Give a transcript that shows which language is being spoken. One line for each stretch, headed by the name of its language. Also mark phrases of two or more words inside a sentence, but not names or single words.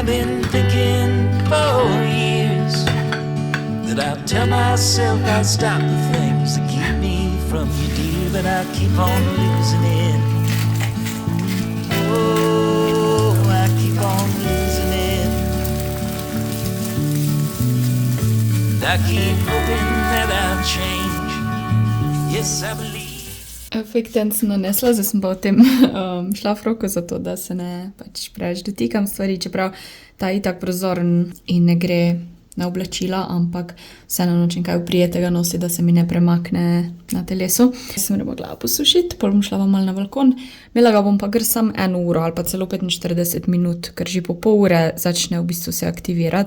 English: been thinking for years, that I'll tell myself I'll stop the things that keep me from you, dear, but I keep on losing it. Oh, I keep on losing it. And I keep hoping that I'll change. Yes, I believe. Fake tan
Slovenian: sem nanesla, zdaj sem pa v tem šlafroku, zato da se ne pač preveč dotikam stvari, čeprav ta je itak prozoren in ne gre na oblačila, ampak vseeno nočem kaj prijetega nositi, da se mi ne premakne na telesu. Sem ne mogla posušiti, pol bom šla malo na balkon. Imela ga bom pa kar sam 1 uro ali pa celo 45 minut, ker že po pol ure začne v bistvu se aktivirati.